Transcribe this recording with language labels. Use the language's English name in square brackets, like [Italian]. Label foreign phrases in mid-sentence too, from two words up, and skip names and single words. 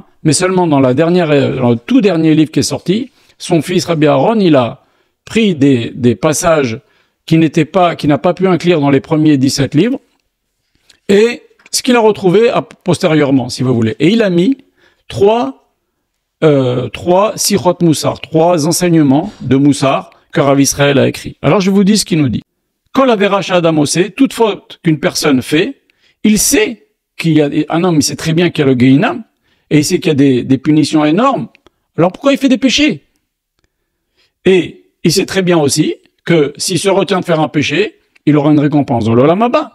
[French] Mais seulement dans dans le tout dernier livre qui est sorti, son fils Rabbi Aaron, il a pris des passages qui n'a pas pu inclure dans les premiers 17 livres, et ce qu'il a retrouvé postérieurement, si vous voulez. Et il a mis 3 3 [Hebrew] שיחות מוסר, [French] 3 enseignements de Moussar que Rav Israël a écrit. Alors je vous dis ce qu'il nous dit. [Hebrew] כל עבירה שאדם עושה, [French] toute faute qu'une personne fait, il sait qu'il y a un homme, il sait très bien qu'il y a le Gehinam, et il sait qu'il y a des punitions énormes. Alors pourquoi il fait des péchés? Et il sait très bien aussi que s'il se retient de faire un péché, il aura une récompense dans l' [Hebrew] עולם הבא.